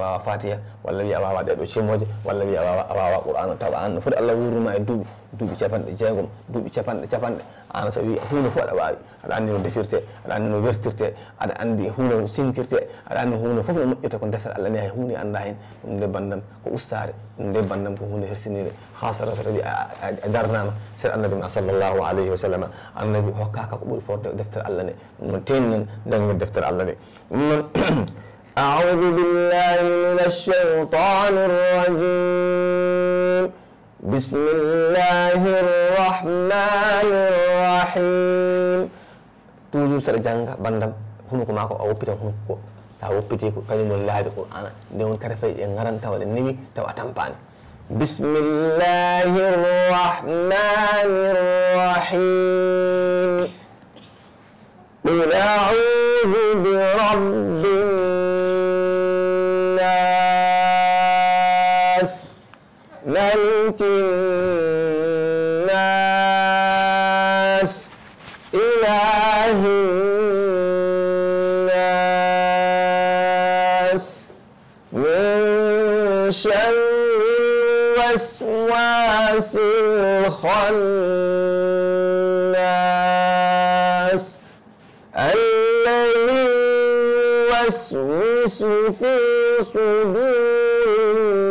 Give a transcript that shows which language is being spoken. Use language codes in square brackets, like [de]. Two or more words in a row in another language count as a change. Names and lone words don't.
[ff] wawa fatiha walla wiya a wawa ɗeɗo cimoje walla wiya a wawa qur'ana tawa an no foti Allah wurnuma e duuɓi capanɗe jeegom duuɓi capanɗe an so wi hunde fof aɗa wawi aɗa andi no defirte aɗa andi no wertirte aɗa andi hunde no sinkirte aɗa andi hunde foof no moƴƴirta ko deftere Allah ni hay hunde anda hen ɗum nde bandam ko ustare ɗum nde bandam ko hunde hersinire hasara so tawi a darnama seeɗa annabi ma [ar] صلى الله عليه وسلم [ff] annabi hokkaka ko ɓuuri forde deftere Allah nde ɗum noon teninen dangir deftere Allah nde ɗum noon [ar] أعوذ بالله من الشيطان الرجيم بسم الله الرحمن الرحيم toujours saɗa [ff] jangga bandam hunuko ma ko a woppitan hunuko ko sa woppiti ko kañum woni laabi qur'ana nde won kare fayi ɗe garan tawa ɗe newi tawa a tampani [ar] بسم الله الرحمن الرحيم قل أعوذ برب [ff] ملك [ar] الناس إله شر الوسواس الخناس الذي يوسوس في صدور